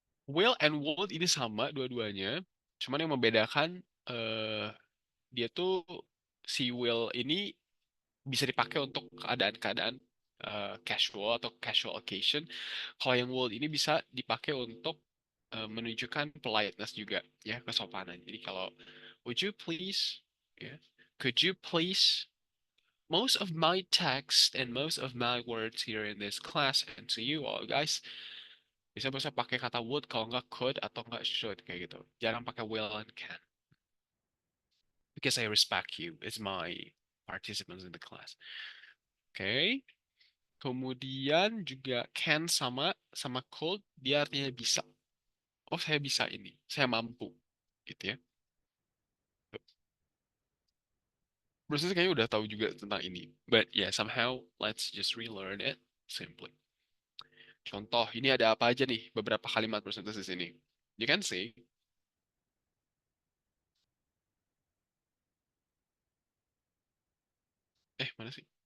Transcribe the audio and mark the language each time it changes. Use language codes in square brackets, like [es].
[id] Will and would ini sama dua-duanya. Cuman yang membedakan dia tuh si will ini bisa dipakai untuk keadaan-keadaan casual atau [en] casual occasion. [id] Kalau yang would ini bisa dipakai untuk menunjukkan politeness juga ya, kesopanan. Jadi kalau [en] would you please, ya, could you please, most of my text and most of my words here in this class and to you all guys [id] bisa pakai kata would, kalau nggak could atau nggak should kayak gitu. Jarang pakai will and can. [en] Because I respect you as my participants in the class. [id] Oke. Kemudian juga can sama could, dia artinya bisa. Oh, saya bisa ini. Saya mampu. Gitu ya. Proses kayaknya udah tahu juga tentang ini. [en] But yeah, somehow let's just relearn it simply. [id] Contoh, ini ada apa aja nih beberapa kalimat presentasi di sini. [en] You can see. [id] Mana sih?